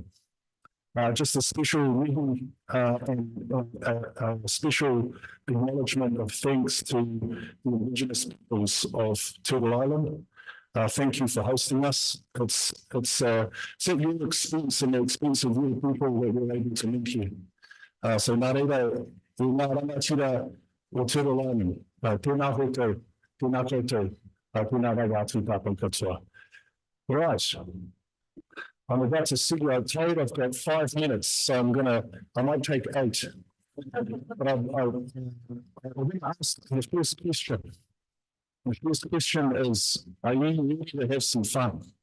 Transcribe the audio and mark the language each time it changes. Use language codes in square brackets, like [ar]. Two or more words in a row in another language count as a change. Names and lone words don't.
[en] Just a special and a special acknowledgement of thanks to the Indigenous peoples of Turtle Island. Thank you for hosting us. It's at your expense and the expense of your people that we're able to meet you. [mi] So nā reira, I ngā rangatira o Te Rolainen, tēnā koutou, tēnā koutou, tēnā rau atu tāpun katoa. [en] Right. I'm about to see you. I'm told I've got 5 minutes, so I might take 8. But I'm going to ask the first question. The first question is, are you ready to have some fun?